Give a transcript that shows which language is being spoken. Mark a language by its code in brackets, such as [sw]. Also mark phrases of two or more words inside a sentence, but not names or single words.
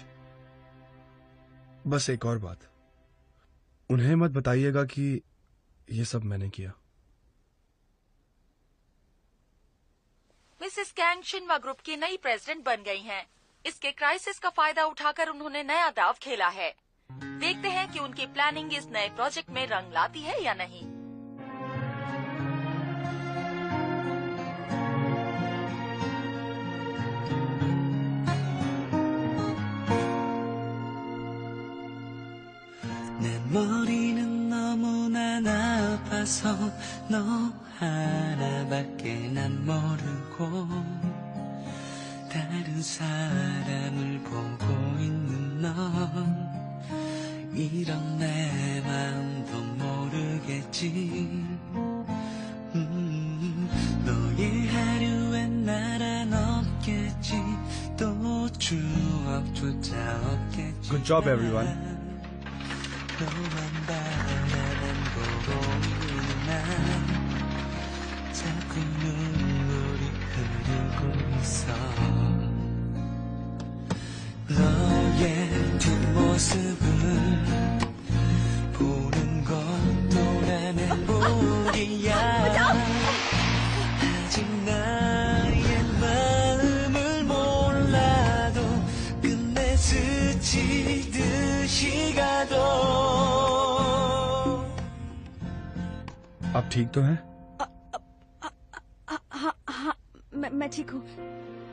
[hi] बस एक और बात, उन्हें मत बताइएगा कि ये सब मैंने किया। मिसेस कैंग शिन्वा ग्रुप की नई प्रेसिडेंट बन गई हैं। इसके क्राइसिस का फायदा उठाकर उन्होंने नया दाव खेला है। देखते हैं कि उनकी प्लानिंग इस नए प्रोजेक्ट में रंग लाती है या नहीं। [ko] 내 머리는 너무나 나빠서 너 하나밖에 난 모르고 다른 사람을 보고 있는 넌 이런 내 마음도 모르겠지. 너의 하루엔 나란 없겠지. 또 추억조차 없겠지. [en] Good job everyone. [ko] 너만 바라만 보고 있는 난 자꾸 눈물이 흐르고 있어. 너의 뒷모습을 보는 것도 난 행복이야. 아직 나의 마음을 몰라도 끝내 스치듯이 가도. [hi] आप ठीक तो हैं? हाँ, मैं ठीक हूँ।